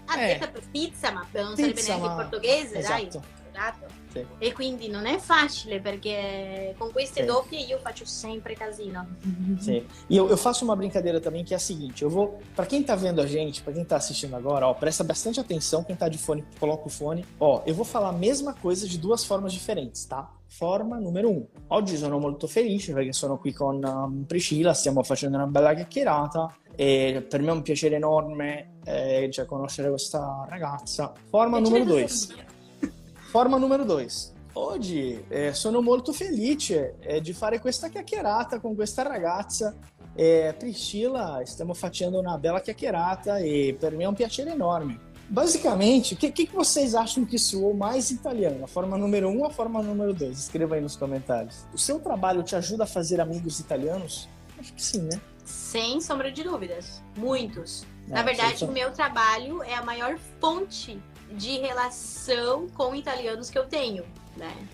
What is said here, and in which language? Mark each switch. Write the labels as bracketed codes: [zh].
[it] Zeta per pizza, ma non sarebbe neanche in portoghese, dai. Esatto. Sì. E quindi non è facile, perché con queste doppie io faccio sempre casino. [pt] Sim. E eu faço uma brincadeira também, que é a seguinte, eu vou, pra quem tá vendo a gente, pra quem tá assistindo agora, presta bastante atenção, quem tá de fone, coloca o fone. Eu vou falar a mesma coisa de duas formas diferentes, tá? [it] Forma numero 1. Oggi sono molto felice perché sono qui con Priscilla, stiamo facendo una bella chiacchierata e per me è un piacere enorme già conoscere questa ragazza. Forma numero 2. Forma numero 2. Oggi sono molto felice di fare questa chiacchierata con questa ragazza. Priscilla, stiamo facendo una bella chiacchierata e per me è un piacere enorme. [pt] Basicamente, o que vocês acham que soou mais italiano? A forma número 1 ou a forma número 2? Escreva aí nos comentários. O seu trabalho te ajuda a fazer amigos italianos? Acho que sim, né? Sem sombra de dúvidas. Muitos. Na verdade, o meu trabalho é a maior fonte de relação com italianos que eu tenho, né?